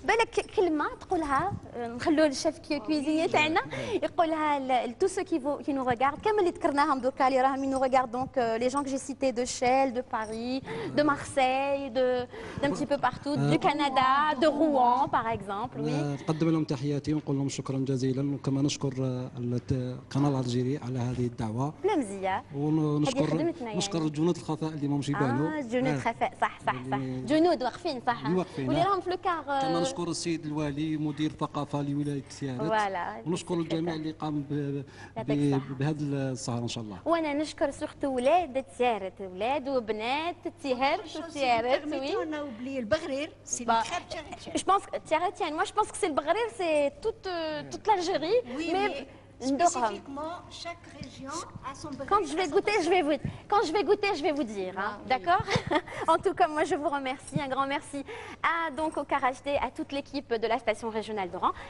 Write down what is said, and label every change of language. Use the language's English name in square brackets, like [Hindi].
[Arabic] بالك كلمة تقولها نخلوا للشيف كويزيني تاعنا يقولها [French] tous ceux qui nous regardent [Arabic] كامل اللي ذكرناهم دركا اللي راهم [French] nous regardent donc les gens que j'ai cités de Chelles, de Paris, de Marseille, d'un petit peu partout, du Canada, de Rouen par exemple. Oui. [Arabic] نقدم لهم تحياتي ونقول لهم شكرا جزيلا وكما نشكر القناة الجزائري على هذه الدعوة. لا مزية. نشكر الجنود الخفاء اللي ما مش يبانوا. جنود خفاء صح جنود واقفين صح. واللي راهم في لوكار. كما نشكر السيد الوالي مدير الثقافة لولاية تيارت. ونشكر الجميع اللي قام بهذا السهرة ان شاء الله. وانا نشكر سورتو ولاد تيارت ولاد وبنات تيارت وتيارت. [French] Oui. On a oublié le Baghrir, c'est le crêpe tcharétienne. Je pense que Tiaretienne, moi je pense que c'est le Baghrir, c'est toute l'Algérie. Oui, mais spécifiquement, chaque région a son Baghrir. Quand je vais goûter, je vais vous dire. Hein, oui. D'accord. En tout cas, moi je vous remercie, un grand merci donc au KRHD, à toute l'équipe de la station régionale d'Oran.